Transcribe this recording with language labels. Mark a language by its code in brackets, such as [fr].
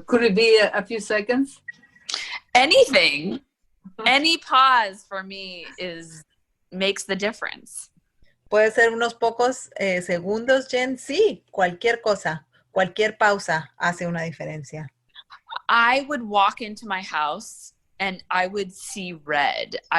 [en] Could it be a few seconds? Anything, any pause for me makes the difference. [es] Puede ser unos pocos segundos, Jen. Sí, cualquier cosa, cualquier pausa hace una diferencia. [en] I would walk into my house and I would see red.